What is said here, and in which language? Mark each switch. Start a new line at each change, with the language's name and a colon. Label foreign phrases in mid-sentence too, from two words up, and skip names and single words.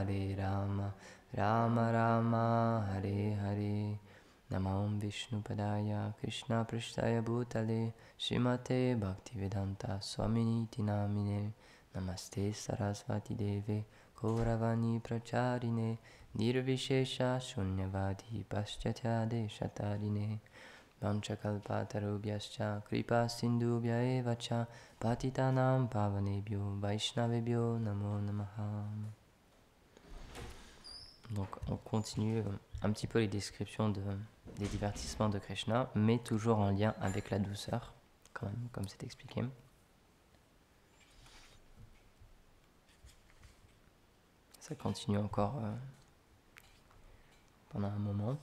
Sanskrit: राम राम हरे हरे नमम् विष्णु पादाय कृष्ण प्रिष्टाय भूतले श्रीमते भक्तिवेदान्त स्वामिनिति नामिने नमस्ते सरस्वति देवे कौरवाणी प्रचारिणे निर्विशेष शून्यवादि पाश्चात्य देशतारिणे वाञ्छाकल्पतरुभ्यश्च कृपा सिन्धुभ्य एवच पतितानाम् पावनेभ्यो वैष्णवेभ्यो नमो नमः.
French: Donc on continue un petit peu les descriptions des divertissements de Krishna, mais toujours en lien avec la douceur, quand même, comme c'est expliqué. Ça continue encore pendant un moment.